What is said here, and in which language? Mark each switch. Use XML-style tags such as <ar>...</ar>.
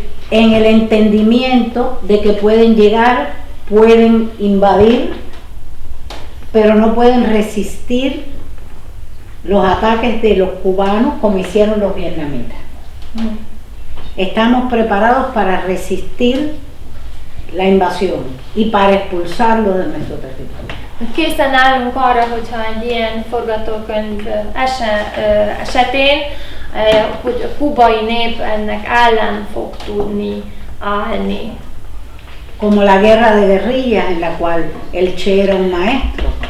<es>En el entendimiento de que pueden llegar, pueden invadir, pero no pueden resistir los ataques de los cubanos como hicieron los vietnamitas. Estamos preparados para resistir la invasión y para expulsarlos de nuestro territorio.</es> <hu>Készen állunk arra, hogyha egy ilyen forgatókönyv esetén, hogy a kubai nép ennek ellen fog tudni állni.</hu> <es>Como la guerra de guerrillas en la cual el Che era un maestro.</es>